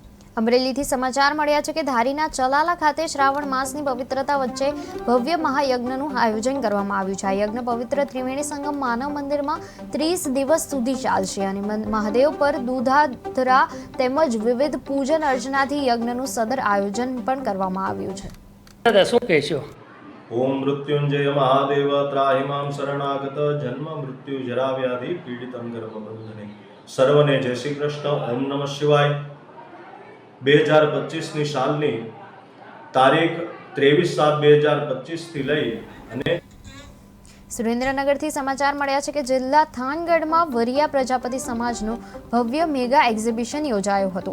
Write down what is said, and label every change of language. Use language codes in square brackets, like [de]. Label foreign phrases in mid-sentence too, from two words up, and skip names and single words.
[gu] અમરેલીથી સમાચાર મળ્યા છે કે ધારીના ચલાલા ખાતે શ્રાવણ માસની પવિત્રતા વચ્ચે ભવ્ય મહાયજ્ઞનું આયોજન કરવામાં આવ્યું છે. આ યજ્ઞ પવિત્ર ત્રિવેણી સંગમ માનવ મંદિરમાં 30 દિવસ સુધી ચાલશે અને મહાદેવ પર દૂધાધરા તેમજ વિવિધ પૂજન અર્ચનાથી યજ્ઞનું સદર આયોજન પણ કરવામાં આવ્યું છે. શું કહેશો? [sa] ओम मृत्युंजय महादेव त्राहिमां शरणागत जन्म मृत्यु जरा व्याधि पीड़ितं गर्भबंधने सर्वने जय श्री कृष्ण. ओम नमः शिवाय. [gu] 2025ની સાલની તારીખ 23/7/2025 થી લઈ અને સુરેન્દ્રનગરથી સમાચાર મળ્યા છે કે જિલ્લા થાનગઢમાં વરિયા પ્રજાપતિ સમાજનું ભવ્ય મેગા એક્ઝિબિશન યોજાયો હતો.